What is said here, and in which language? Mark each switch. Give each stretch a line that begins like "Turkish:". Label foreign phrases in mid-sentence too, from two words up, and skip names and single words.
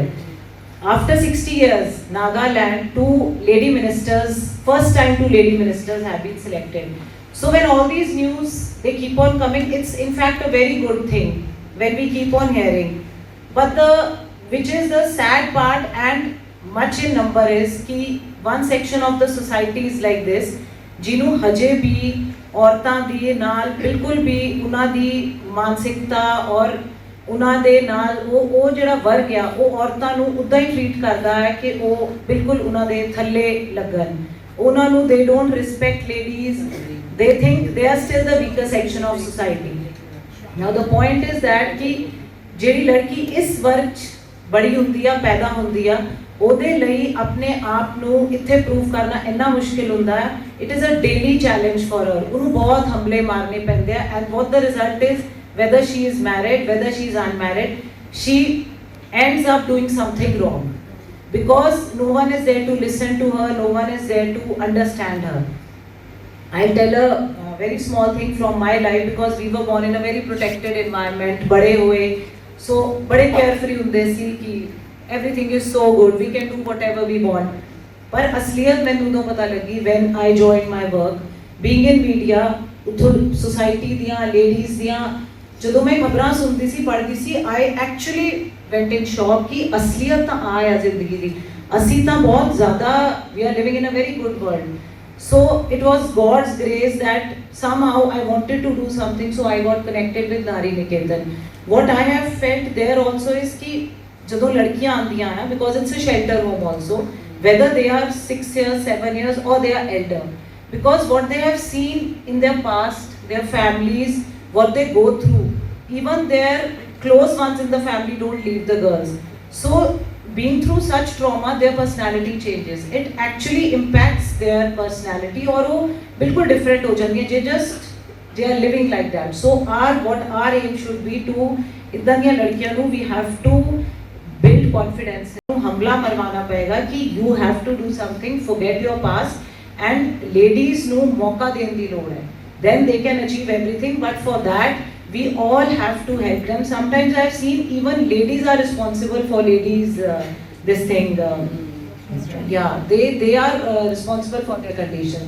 English: After 60 years, Nagaland, 2 lady ministers, first time 2 lady ministers have been selected. So when all these news, they keep on coming, it's in fact a very good thing when we keep on hearing. But which is the sad part and much in number is कि one section of the society is like this,
Punjabi: ਜਿਨ੍ਹੋਂ ਹਜੇ ਭੀ ਔਰਤਾਂ ਦੀ ਨਾਲ ਬਿਲਕੁਲ ਭੀ ਉਨ੍ਹਾਂ ਦੀ ਮਾਨਸਿਕਤਾ ਔਰ ਉਨ੍ਹਾਂ ਦੇ ਨਾਲ ਵੋ ਜਿਹੜਾ ਵਰਗ ਆ ਵੋ ਔਰਤਾਂ ਨੂੰ ਉਦਾਂ ਹੀ ਟ੍ਰੀਟ ਕਰਦਾ ਹੈ ਕਿ ਵੋ ਬਿਲਕੁਲ ਉਨ੍ਹਾਂ ਦੇ ਥੱਲੇ ਲੱਗਣ. ਉਨ੍ਹਾਂ ਨੂੰ
English: they don't respect ladies. They think they are still the weaker section of society. Now the point is that
Punjabi: कि ਜਿਹੜੀ ਲੜਕੀ ਇਸ ਵਰਗ 'ਚ ਬੜੀ ਹੁੰਦੀ ਆ ਪੈਦਾ ਹੁੰਦੀ ਆ ਉਹਦੇ ਲਈ ਆਪਣੇ ਆਪ ਨੂੰ ਇੱਥੇ ਪ੍ਰੂਵ ਕਰਨਾ ਇੰਨਾ ਮੁਸ਼ਕਿਲ ਹੁੰਦਾ ਹੈ.
English: It is a daily challenge for her.
Punjabi: ਉਹਨੂੰ ਬਹੁਤ ਹਮਲੇ ਮਾਰਨੇ ਪੈਂਦੇ ਆ
English: and what the result is whether she is married, whether she is unmarried, she ends up doing something wrong because no one is there to listen to her, no one is there to understand her. I'll tell a very small thing from my life because we were born in a very protected environment.
Hindi: बड़े हुए,
English: so बड़े carefree
Punjabi: ਹੁੰਦੇ ਸੀ
English: कि everything is so good, we can do whatever we want.
Punjabi: ਪਰ ਅਸਲੀਅਤ ਮੈਨੂੰ ਉਦੋਂ ਪਤਾ ਲੱਗੀ
English: when I joined my work, being in media,
Punjabi: उथों society दियां ladies दियां ਜਦੋਂ ਮੈਂ ਖਬਰਾਂ ਸੁਣਦੀ ਸੀ ਪੜ੍ਹਦੀ ਸੀ
English: I actually went in shock
Punjabi: ਕਿ ਅਸਲੀਅਤ ਤਾਂ ਆ ਜ਼ਿੰਦਗੀ ਦੀ. ਅਸੀਂ ਤਾਂ ਬਹੁਤ ਜ਼ਿਆਦਾ
English: we are living in a very good world. So it was God's grace that somehow I wanted to do something, so I got connected with Nari Niketan. What I have felt there also is कि
Punjabi: ਜਦੋਂ ਲੜਕੀਆਂ ਆਉਂਦੀਆਂ
English: हैं, because it's a shelter home also, whether they are 6 years, 7 years or they are elder, because what they have seen in their past, their families, what they go through, even their close ones in the family don't leave the girls. So being through such trauma, their personality changes. It actually impacts their personality
Hindi: और वो बिल्कुल different हो जाती है.
English: They are living like that. So what our aim should be to
Punjabi: ਇਤਨਾ ਦੀਆਂ ਲੜਕੀਆਂ ਨੂੰ
English: we have to build confidence.
Hindi: हमला मरवाना पड़ेगा कि
English: you have to do something, forget your past and ladies
Punjabi: ਨੂੰ ਮੌਕਾ ਦੇਣੇ ਦੀ ਲੋੜ ਹੈ.
English: Then they can achieve everything, but for that we all have to help them. Sometimes I have seen even ladies are responsible for ladies this thing. Yeah, they are responsible for their condition.